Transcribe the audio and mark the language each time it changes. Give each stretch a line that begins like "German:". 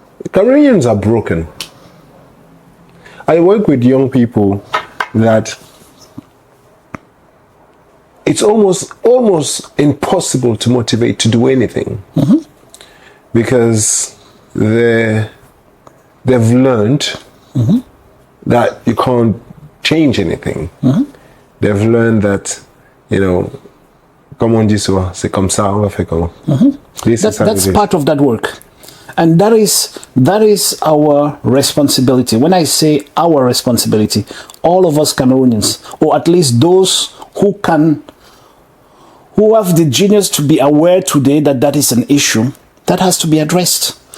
English: Cameroonians are broken. I work with young people that it's almost impossible to motivate to do anything, because they've learned that you can't change anything. They've learned that,
French: comme on dit souvent, c'est comme ça, on va faire comment.
English: That's part of that work. And that is our responsibility. When I say our responsibility, all of us Cameroonians, or at least those who have the genius to be aware today that that is an issue, that has to be addressed.